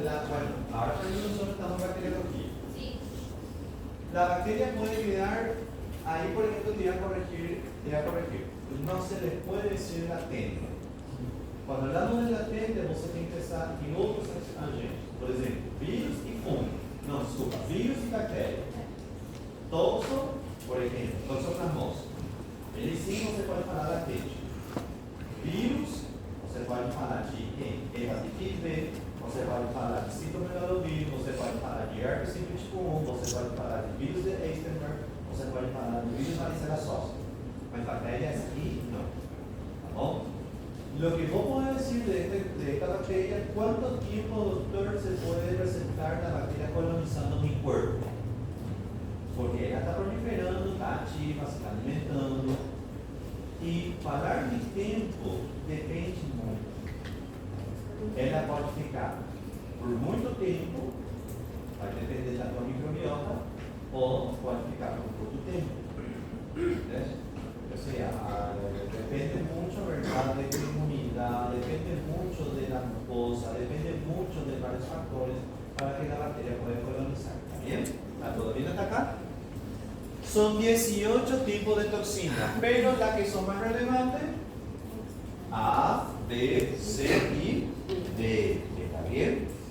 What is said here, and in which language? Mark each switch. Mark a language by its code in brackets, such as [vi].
[es] Bueno, ahora nosotros estamos en bacteriología. La bacteria puede quedar, ahí por ejemplo te voy a corregir. No se les puede decir latente. Cuando hablamos de latente, vamos a interesar en otros agentes. Por ejemplo, virus y fungo. No, disculpa, virus y bacteria. Toxo, por ejemplo, toxoplasmosis. [pt] Ele sim você pode falar latente. Vírus, você pode falar de hepatite B, você pode falar de citomegalovírus, você pode falar de herpes simplex tipo 1, você pode falar de vírus de Eisenberg, você pode falar de vírus varicela zoster. Mas bactérias aqui, não. Tá bom? [es] Lo que vos podés decir de esta bacteria, ¿cuánto tiempo, doctor, se puede presentar la bacteria colonizando mi cuerpo? Porque ella está proliferando, está activa, se está alimentando. [pt] Y falar de tempo depende muito. Ela pode ficar por muito tempo, vai depender da tua microbiota, ou pode ficar por pouco tempo. [es] O sea, depende mucho, ¿verdad?, de tu inmunidad, depende mucho de la mucosa, depende mucho de varios factores para que la bacteria pueda colonizar. ¿Está bien? ¿Está todo bien hasta acá? Son 18 tipos de toxinas, pero las que son más relevantes, A, B, C y D. ¿Está bien?